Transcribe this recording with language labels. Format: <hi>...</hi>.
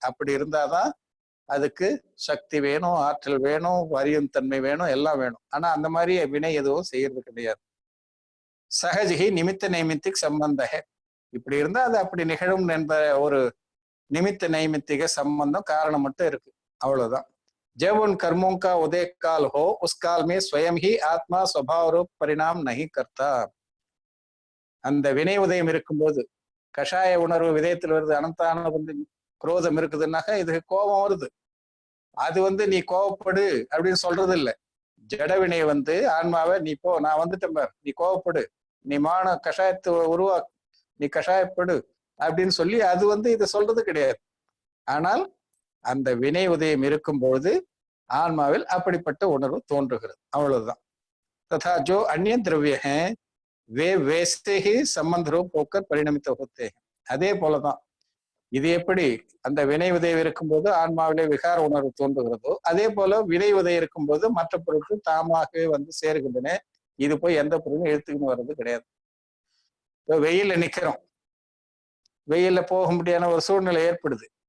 <ta>அப்படி இருந்தாதான் அதுக்கு சக்தி வேணும், ஆற்றல் வேணும், அறியும் தன்மை வேணும், எல்லாம் வேணும். ஆனா அந்த மாதிரி வினை எதுவும் செய்யறது கிடையாது.</ta> <hi>சகஜி நிமித்த நைமித்திக் சம்பந்த.</hi> <ta>இப்படி இருந்தா அது அப்படி நிகழும் என்ற ஒரு</ta> <hi>निमित्त नैमित्तिक संबंध कारण</hi> <ta>மட்டும் இருக்கு, அவ்வளவுதான்.</ta> <hi>जब उन कर्मों का उदय काल हो उस काल में स्वयं ही आत्मा स्वभाव रूप परिणाम नहीं करता.</hi> <ta>அந்த வினை உதயம் இருக்கும்போது கஷாய உணர்வு விதயத்தில் வருது, அனந்தான வந்து குரோதம் இருக்குதுன்னாக்க இது கோபம் வருது. அது நீ கோபப்படு அப்படின்னு சொல்றது இல்லை. ஜடவினை ஆன்மாவை நீ போ, நான் வந்துட்டேன் பார், நீ கோபப்படு, நீ மான கஷாயத்தை உருவாக்கு, நீ கஷாயப்படு அப்படின்னு சொல்லி அது இதை சொல்றது கிடையாது. ஆனால் அந்த வினை உதயம் இருக்கும்பொழுது ஆன்மாவில் அப்படிப்பட்ட உணர்வு தோன்றுகிறது, அவ்வளவுதான்.</ta> <hi>तथा जो अन्य द्रव्य हैं वे वैसे ही संबंध रूप होकर परिणमित होते हैं.</hi> <ta>அதே போலதான் இது எப்படி அந்த வினை உதயம் இருக்கும்போது ஆன்மாவிலே விகார உணர்வு தோன்றுகிறதோ அதே போல வினை உதயம் இருக்கும்போது மற்ற பொருட்கள் தாமாகவே சேருகின்றன. இது போய் எந்த பொருளும் இழுத்துக்கின்னு வர்றது கிடையாது. இப்போ வெயில்ல நிக்கிறோம், வெயில்ல போக முடியாத ஒரு சூழ்நிலை ஏற்படுது.</ta>